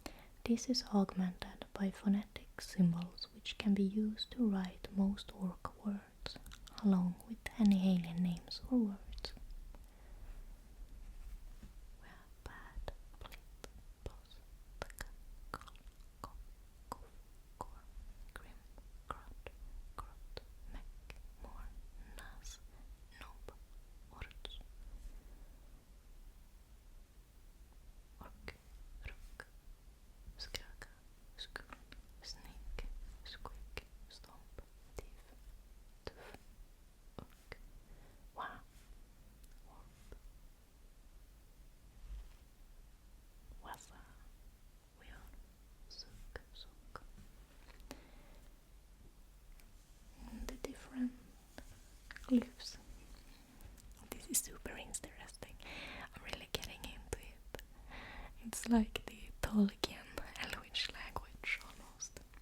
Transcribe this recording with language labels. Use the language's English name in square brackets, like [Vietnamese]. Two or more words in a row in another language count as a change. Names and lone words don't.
[English] This is augmented by phonetic symbols which can be used to write most orc words, along with any alien names or words. We have bad, blit, boss, taka, kol, kop, kof, kor, grim, grot, grot, mek, mor, nas, nob, orts, ork, ruk, skraka, skuld, snik, squig, stomp, thief, tuff, ork, waaagh, warp, Waaagh, weon, suk, suk. And the different glyphs. This is super interesting. I'm really getting into it. It's like the Tolkien Elvish language almost.